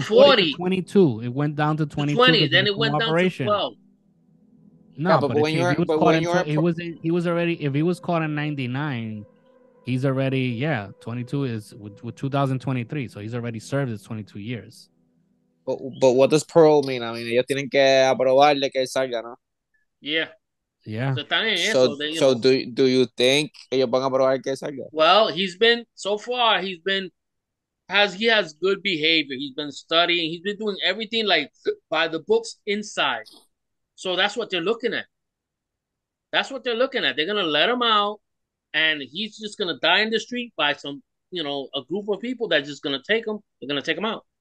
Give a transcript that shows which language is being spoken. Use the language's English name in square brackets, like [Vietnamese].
[English] 40 to 22. It went down to 22. 20, then it went down to 12. No, Yeah, but if he was caught in, he was already. If he was caught in 99, he's already 22 is with 2023, so he's already served his 22 years. But what does parole mean? I mean, [Spanish] ellos tienen que aprobarle que él salga, ¿no? Yeah. Yeah. So están en So, eso. They, [English] so do you think [Spanish] ellos van a aprobar que él salga? [English] well, so far, he has good behavior. He's been studying. He's been doing everything like by the books inside. So that's what they're looking at. That's what they're looking at. They're gonna let him out, and he's just gonna die in the street by a group of people that's just gonna take him. They're gonna take him out.